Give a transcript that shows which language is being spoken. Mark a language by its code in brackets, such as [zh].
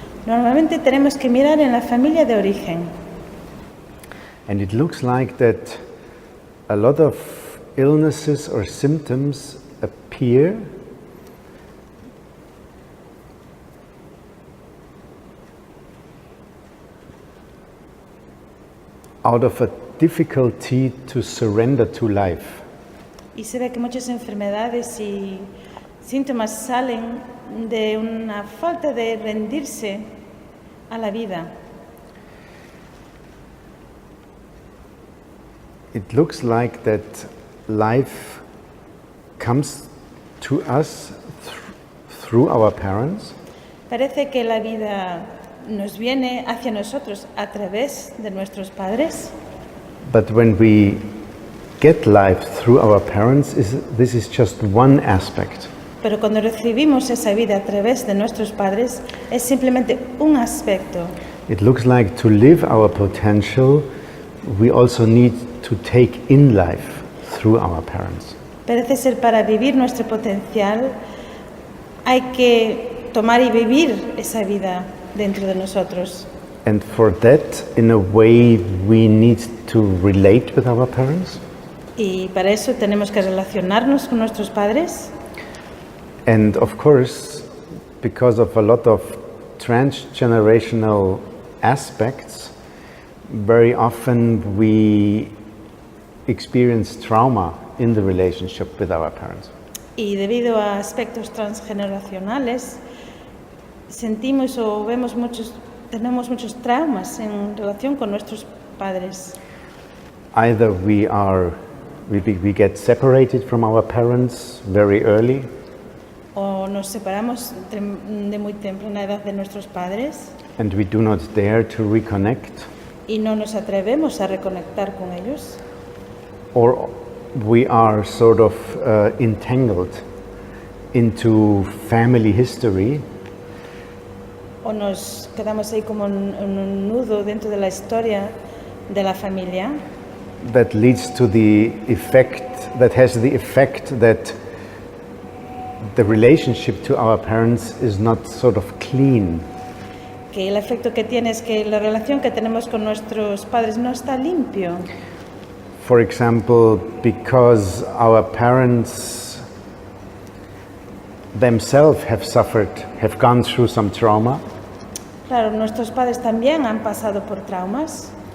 [es] normalmente tenemos que mirar en la familia de origen. [en] And it looks like that a lot of illnesses or symptoms appear out of a difficulty to surrender to life. [es] Y se ve que muchas enfermedades y síntomas salen de una falta de rendirse a la vida. [en] It looks like that life comes to us through our parents, [es] Parece que la vida nos viene hacia nosotros a través de nuestros padres, [en] but when we get life through our parents, this is just one aspect. [es] pero cuando recibimos esa vida a través de nuestros padres es simplemente un aspecto. [en] It looks like to live our potential, we also need to take in life through our parents. [es] Parece ser para vivir nuestro potencial hay que tomar y vivir esa vida dentro de nosotros. [en] And for that, in a way, we need to relate with our parents. [es] Y para eso tenemos que relacionarnos con nuestros padres. [en] And of course, because of a lot of transgenerational aspects, very often we experience trauma in the relationship with our parents. [es] Y debido a aspectos transgeneracionales, sentimos o tenemos muchos traumas en relación con nuestros padres. [en] Either we get separated from our parents very early, [es] O nos separamos de muy temprana edad de nuestros padres [en] and we do not dare to reconnect, [es] y no nos atrevemos a reconectar con ellos. [en] or we are sort of entangled into family history, [es] O nos quedamos ahí como en un nudo dentro de la historia de la familia, [en] that leads to the effect, that has the effect that the relationship to our parents is not sort of clean. [es] que el efecto que tiene es que la relación que tenemos con nuestros padres no está limpio. [en] For example, because our parents themselves have gone through some trauma, [es] Claro, nuestros padres también han pasado por traumas